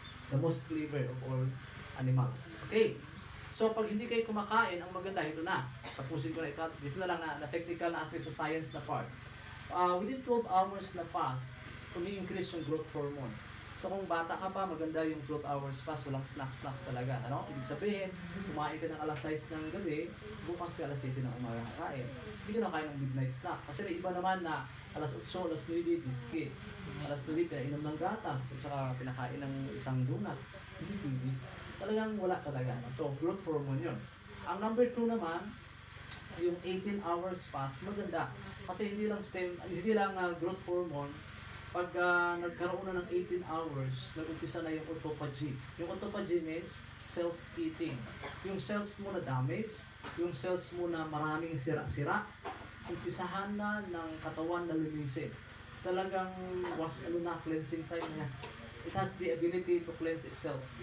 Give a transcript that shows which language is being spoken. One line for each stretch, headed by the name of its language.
English: The most clever of all animals. Okay.
Filipino: So pag hindi kayo kumakain, ang maganda ito na. Tapusin ko na ito. Dito na lang na technical na aspect sa science na part. Within 12 hours na fast, umi-increase yung growth hormone. So kung bata ka pa, maganda yung 12 hours fast, walang snacks talaga. Ano? Ibig sabihin, kumain ka ng alas 6 ng gabi, bukas ka alas 7 ng umaga kakain. Hindi ka na kain ng midnight snack. Kasi may iba naman na alas 8, alas 9, biscuits. Alas 9, inom ng gatas, at saka pinakain ng isang donut. Hindi pwede. Talagang wala talaga. So, growth hormone yun. Ang number 2 naman, yung 18 hours fast, maganda. Kasi hindi lang growth hormone, pag nagkaroon na ng 18 hours, nag-umpisa na yung autophagy. Yung autophagy
English: means self-eating.
Filipino: Yung cells mo na damage, yung cells mo na maraming sira-sira, umpisahan na ng katawan na linisin. Talagang cleansing time niya.
English: It has the ability to cleanse itself.